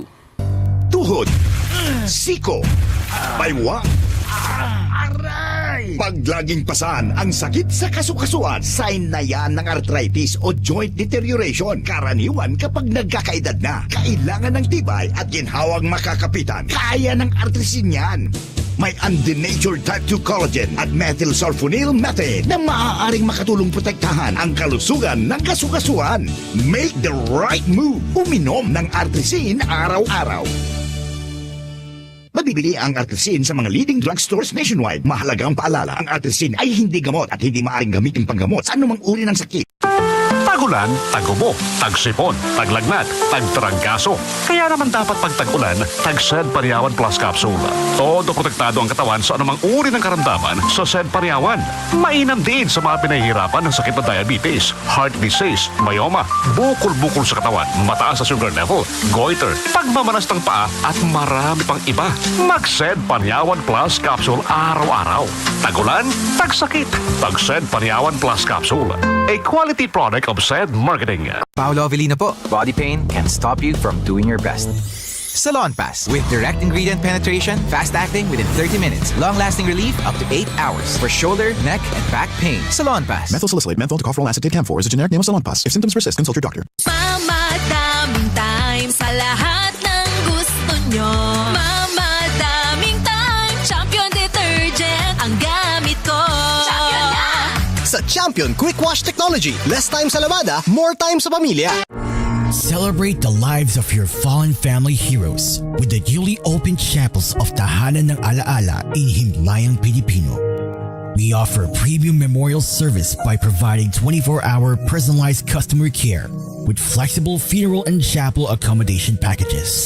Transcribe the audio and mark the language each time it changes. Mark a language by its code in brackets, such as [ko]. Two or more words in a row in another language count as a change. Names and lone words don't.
[tl] Tuhod, siko, baywang, pag laging pasan ang sakit sa kasukasuan, sign na yan ng arthritis o [en] joint deterioration. [tl] Karaniwan kapag nagkakaedad na, kailangan ng tibay at ginhawang makakapitan. Kaya ng artrisin yan. May [en] undenatured type 2 collagen [tl] at [en] methylsulfonyl methane [tl] na maaaring makatulong protektahan ang kalusugan ng kasukasuan. [en] Make the right move. [tl] Uminom ng artrisin araw-araw. Mabibili ang artrisin sa mga [en] leading drugstores nationwide. [tl] Mahalagang paalala, ang artrisin ay hindi gamot at hindi maaaring gamitin panggamot sa anumang uri ng sakit. Tag-ulan, tag-ubo, tag-sipon, taglagnat, tag-trangkaso. Kaya naman dapat pag tag-ulan, tag-Sed Pariawan Plus Capsule. Todo protektado ang katawan sa anumang uri ng karamdaman sa Sed Pariawan. Mainam din sa mga pinahihirapan ng sakit na diabetes, [en] heart disease, [tl] myoma, bukol-bukol sa katawan, mataas sa [en] sugar level, [tl] goiter, pagmamanas ng paa at marami pang iba. Mag-Sed Pariawan Plus Capsule araw-araw. Tag-ulan, tag-sakit, tag-Sed Pariawan Plus Capsule. [en] A quality product of Sed Marketing. [tl] Paolo Avellino po. [en] Body pain can stop you from doing your best. Salon Pass with direct ingredient penetration, fast acting within 30 minutes, long-lasting relief up to 8 hours for shoulder, neck, and back pain. Salon Pass. Methyl salicylate, menthol, tocopherol acetate, camphor is a generic name of Salon Pass. If symptoms persist, consult your doctor. [tl] Mamadaming time sa lahat ng gusto nyo. Mamadaming time, Champion Detergent ang gamit ko. Champion na! Sa Champion Quick Wash Technology, [en] less time [tl] sa lavada, [en] more time [tl] sa pamilya. [en] Celebrate the lives of your fallen family heroes with the newly opened chapels of Tahanan ng Alaala in Himlayang Pilipino. We offer premium memorial service by providing 24-hour personalized customer care with flexible funeral and chapel accommodation packages.